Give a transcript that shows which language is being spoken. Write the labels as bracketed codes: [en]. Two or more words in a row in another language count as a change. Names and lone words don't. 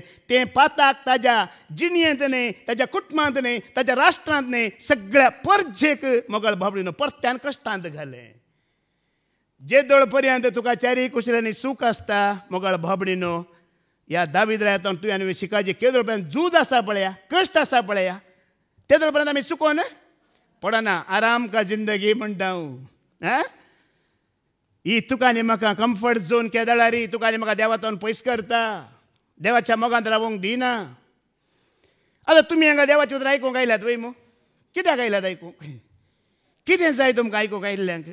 [kok] तें पाताक ताज्या जिणयेंत न्ही, ताज्या कुटुंबांत न्ही, ताज्या राष्ट्रांत न्ही, सगळ्या परजेक मोगाळ भाबडीनो परत्यान कश्टांत घालें. जेदोळ पर्यंत तुका चारीय कुशल्यांनी सूख आसता मोगाळ भाबडीनो, ह्या दाविद्रायतान तुवें आनी शिकायचें. केदोळ पर्यंत झूज आसा पळया, कश्ट आसा पळया, तेदोळ पर्यंत आमी सुकोन पडना. [hi] आराम का जिंदगी [kok] म्हणटा हांव. ही तुका आनी म्हाका कम्फर्ट झोन केदळा री, तुका आनी म्हाका देवातान पयस करता, देवाच्या मोगांत रावूंक दिना. आतां तुमी हांगा देवाचे उतर आयकूंक आयल्यात वय मू, कित्याक आयल्यात आयकूंक? कितें जाय तुमकां आयकूंक आयिल्ल्यांक?